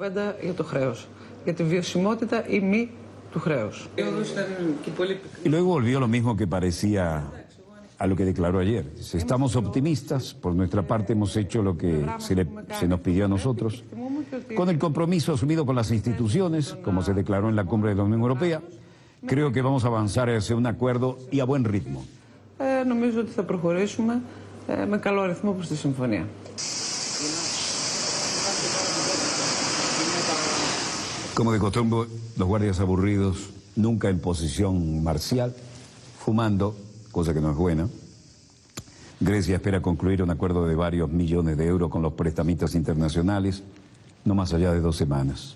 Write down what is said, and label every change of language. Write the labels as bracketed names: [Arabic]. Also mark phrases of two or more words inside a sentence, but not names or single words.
[Spanish] Y luego volvió lo mismo que parecía a lo que declaró ayer. Estamos optimistas, por nuestra parte hemos hecho lo que se nos pidió a nosotros, con el compromiso asumido por las instituciones, como se declaró en la cumbre de la Unión Europea. Creo que vamos a avanzar hacia un acuerdo y a buen ritmo. [Greek] Νομίζω ότι θα προχωρήσουμε με καλό ρυθμό προς τη συμφωνία. [Spanish] Como de costumbre, los guardias aburridos, nunca en posición marcial, fumando, cosa que no es buena. Grecia espera concluir un acuerdo de varios millones de euros con los prestamistas internacionales, no más allá de 2 semanas.